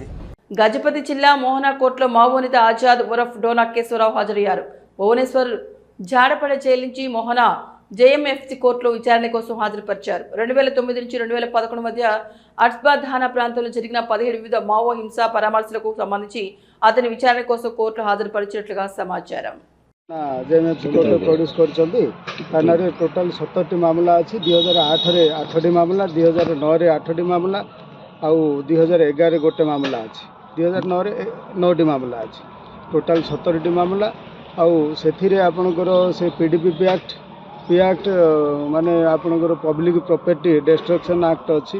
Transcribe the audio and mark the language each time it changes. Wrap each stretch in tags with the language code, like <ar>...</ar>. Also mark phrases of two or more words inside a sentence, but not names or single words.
<te>గజపతి జిల్లా మోహనా కోర్టులో మావోనిత ఆజాద్ ఉరఫ్ డోనా కేశవరావు హాజరయ్యారు. భువనేశ్వర్ జాడపడ జైలు నుంచి మోహనా జేఎంఎఫ్సి కోర్టులో విచారణ కోసం హాజరుపరిచారు. 2009 నుంచి 2011 మధ్య అట్బాధానా ప్రాంతంలో జరిగిన 17 వివిధ మావో హింసా పరామర్శలకు సంబంధించి అతని విచారణ కోసం కోర్టులో హాజరుపరిచినట్లుగా సమాచారం.</te> <or>ଜେଏମ୍ଏଫ୍ସି କୋର୍ଟରେ ପ୍ରଡ୍ୟୁସ୍ କରିଛନ୍ତି। ଥାନାରେ ଟୋଟାଲ୍ 70ଟି ମାମଲା ଅଛି। 2008ରେ 8ଟି ମାମଲା, 2009ରେ 8ଟି ମାମଲା, ଆଉ 2011ରେ ଗୋଟେ ମାମଲା ଅଛି। 2009ରେ 9ଟି ମାମଲା ଅଛି। ଟୋଟାଲ୍ 70ଟି ମାମଲା। ଆଉ ସେଥିରେ ଆପଣଙ୍କର ସେ PDPP ଆକ୍ଟ ମାନେ ଆପଣଙ୍କର</or> <en>public property destruction act</en> <or>ଅଛି।</or>